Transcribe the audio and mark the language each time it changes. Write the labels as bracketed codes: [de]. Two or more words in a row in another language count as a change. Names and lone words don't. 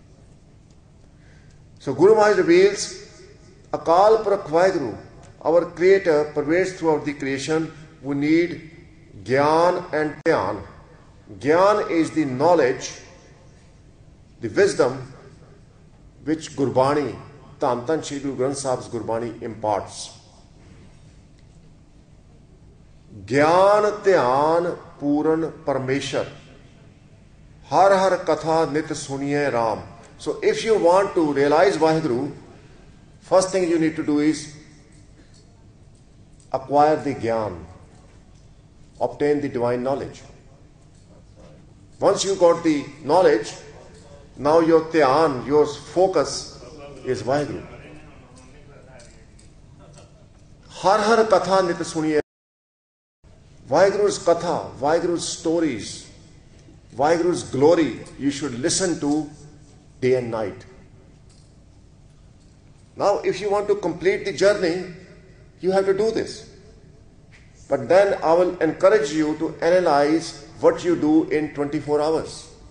[en] So Guru Maharaj reveals Akal Purakh Vaheguru, our Creator, pervades throughout the creation. We need Gyan and Dhyan. Gyan is the knowledge, the wisdom which Gurbani, Dhan Dhan Shri Guru Granth Sahib's Gurbani imparts. [pa] ਗਿਆਨ ਧਿਆਨ ਪੂਰਨ ਪਰਮੇਸੁਰ, ਹਰਿ ਹਰਿ ਕਥਾ ਨਿਤ ਸੁਣੀਐ ਰਾਮ. [en] So if you want to realize Vaheguru, first thing you need to do is acquire the gyan, obtain the divine knowledge. Once you got the knowledge, now your dhyan, your focus is Vaheguru. [pa] ਹਰਿ ਹਰਿ ਕਥਾ ਨਿਤ ਸੁਣੀਐ. [en] Vaheguru's katha, Vaheguru's stories, Vaheguru's glory, you should listen to day and night. Now, if you want to complete the journey, you have to do this. But then I will encourage you to analyze what you do in 24 hours.